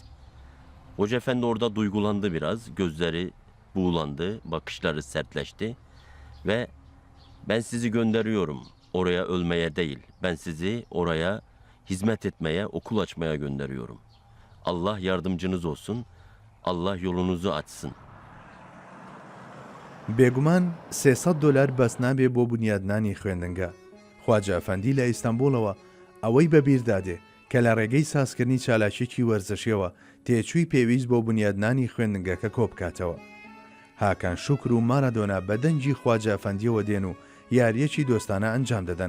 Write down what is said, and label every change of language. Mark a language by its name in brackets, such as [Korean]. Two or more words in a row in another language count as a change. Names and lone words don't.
[Turkish] Hoca efendi orada duygulandı biraz, gözleri buğulandı, bakışları sertleşti ve ben sizi gönderiyorum oraya ölmeye değil, ben sizi oraya hizmet etmeye, okul açmaya gönderiyorum. Allah yardımcınız olsun, Allah yolunuzu açsın. [Central Kurdish] بێگومان $300 بەس نابێ بۆ بنیادنانی خوێندنگە. خواجە ئەفەندی لە ئیستانبولەوە ئەوەی بەبیردادێ کە لە ڕێگەی سازکردنی چالاکیێکی وەرزشیەوە تێچووی پێویست بۆ بنیادنانی خوێندنگەکە کۆبکاتەوە. هاکان شوکر و مارەدۆنا بە دەنجی خواجە ئەفەندیەوە دێن و یاریەکی دۆستانە ئەنجام دەدەن.